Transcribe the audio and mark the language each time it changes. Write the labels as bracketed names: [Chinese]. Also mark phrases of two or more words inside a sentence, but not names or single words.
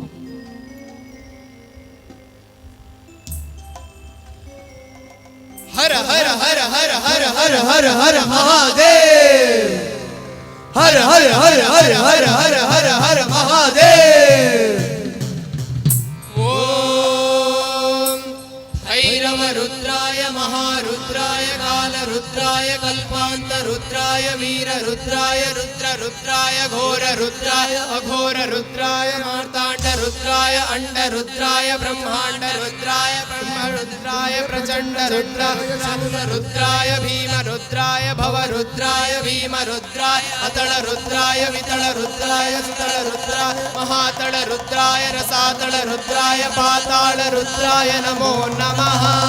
[Sanskrit] ಹರ ಹರ ಹರ ಹರ ಹರ ಹರ ಹರ ಹರ ಮಹಾದೇವ್. ಹರ ಹರ ಹರ ಹರ ಹರ ಹರ ಹರ ಹರ ಮಹಾದೇವ್. ಓಂ ಭೈರವ ರುದ್ರಾಯ ಮಹಾರುದ್ರಾಯ ಕಾಲ ರುದ್ರಾಯ ಕಲ್ಪಾಂತ ರುದ್ರಾಯ ವೀರ ರುದ್ರಾಯ ರುದ್ರ ರುದ್ರಾಯ ಘೋರ ರುದ್ರಾಯ ಅಘೋರ ರುದ್ರಾಯ ಮಾರ್ತಾಂಡ ರುದ್ರಾಯ ಅಂಡ ರುದ್ರಾಯ ಬ್ರಹ್ಮಾಂಡ ರುದ್ರಾಯ ಬ್ರಹ್ಮ ರುದ್ರಾಯ ಪ್ರಚಂಡ ರುದ್ರಾಯ ಶೂಲ ರುದ್ರಾಯ ಭೀಮ ರುದ್ರಾಯ ಭವ ರುದ್ರಾಯ ಭೀಮ ರುದ್ರಾಯ ಅತಳ ರುದ್ರಾಯ ವಿತಳ ರುದ್ರಾಯ ಸುತಳ ರುದ್ರಾಯ ಮಹಾತಳ ರುದ್ರಾಯ ರಸಾತಳ ರುದ್ರಾಯ ಪಾತಾಳ ರುದ್ರಾಯ ನಮೋ ನಮಃ.